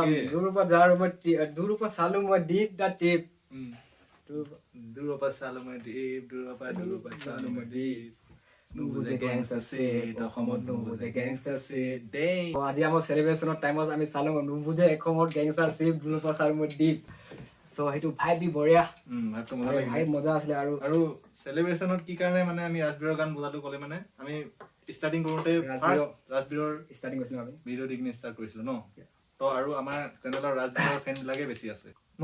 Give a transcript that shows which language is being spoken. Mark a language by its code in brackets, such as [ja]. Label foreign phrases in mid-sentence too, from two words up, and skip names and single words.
[en] Okay. [as] দূৰৰ পৰা যাৰ দূৰৰ পৰা চালো মই ডিপ দা টিপ দূৰৰ পৰা চালো মই দীপ দূৰৰ পৰা চালো মই দীপ নুবুজে [en] gangster shit, [as] অসমত নুবুজে [en] gangster shit [as] দেই আজি আমাৰ চেলিব্ৰেশ্যনৰ টাইমত আমি চালো নুবুজে অসমত [en] gangster shit [as] দূৰৰ পৰা চালো মই ডিপ চ' সেইটো ভাইব বি বঢ়িয়া ভাইবটো মজা লাগিলে ভাইব মজা আছিলে আৰু চেলিব্ৰেশ্যনত কি কাৰণে মানে আমি ৰাজবীৰৰ গান বজাটো ক'লে মানে আমি ষ্টাৰ্টিং কৰোঁতে ৰাজবীৰৰ ষ্টাৰ্টিং কৰিছিলোঁ আমি ভিডিঅ' দি কিনে ষ্টাৰ্ট কৰিছিলোঁ ন তো আৰু আমাৰ চেনেলৰ ৰাজবীৰৰ ফেনবিলাকে বেছি আছে ন